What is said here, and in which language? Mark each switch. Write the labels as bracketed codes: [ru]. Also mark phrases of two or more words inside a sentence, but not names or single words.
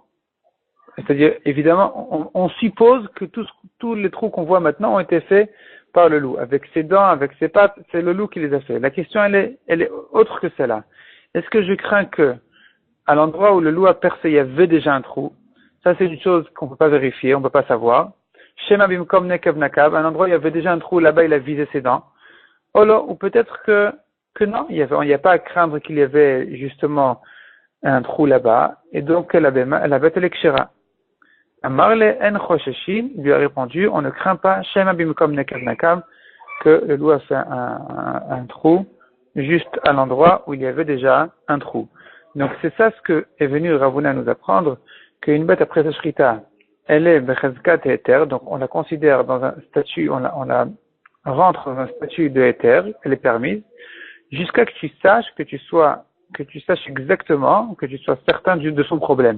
[fr] C'est-à-dire, évidemment, on suppose que tous les trous qu'on voit maintenant ont été faits par le loup. Avec ses dents, avec ses pattes, c'est le loup qui les a fait. La question, elle est autre que celle-là. Est-ce que je crains que, à l'endroit où le loup a percé, il y avait déjà un trou? Ça, c'est une chose qu'on ne peut pas vérifier, on ne peut pas savoir. [he] שמא במקום נקב נקב, [fr] un endroit où il y avait déjà un trou, là-bas, il a visé ses dents. Ou peut-être que non, il n'y a pas à craindre qu'il y avait justement un trou là-bas, et donc la bête elle est kshera. [he] אמר ליה אין חוששין [fr] lui a répondu, on ne craint pas, [he] שמא במקום נקב נקב, [fr] que le loup a fait un trou juste à l'endroit où il y avait déjà un trou. Donc c'est ça ce que est venu Ravuna nous apprendre, qu'une bête après sa shrita, elle est [he] בחזקת את היתר, [fr] donc on la considère dans un statut, on la rentre dans un statut de éther, elle est permise, jusqu'à que tu saches exactement, que tu sois certain de son problème.